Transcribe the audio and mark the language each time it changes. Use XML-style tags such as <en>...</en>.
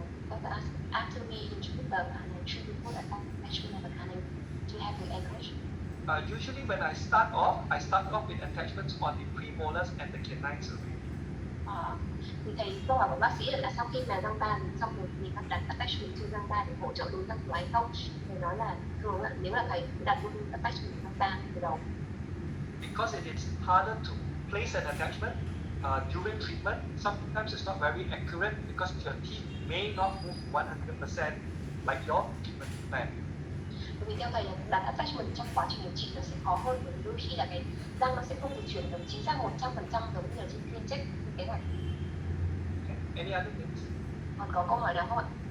<en>Doctor asked after we introduce the canine, should we put attachment of the canine to have the anchorage? Usually when I start off with attachments on the premolars and the canines already.</en> <vi>Thì thầy câu hỏi của bác sĩ là sau khi mà răng 3 mình xong rồi mình có đặt attachment trên răng 3 để hỗ trợ đối răng cửa hay không? Thầy nói là thường nếu là thầy đặt luôn attachment răng 3 từ đầu.</vi> <en>Because it is harder to place an attachment during treatment, sometimes it's not very accurate because your teeth may not move 100% like your treatment plan.</en> <vi>Bởi vì theo thầy là đặt attachment trong quá trình điều trị nó sẽ khó hơn, bởi vì đôi khi là cái răng nó sẽ không di chuyển được chính xác 100% giống như là trên phiên check kế hoạch.</vi> <en>Any other things?</en> <vi>Còn có câu hỏi nào không ạ?</vi>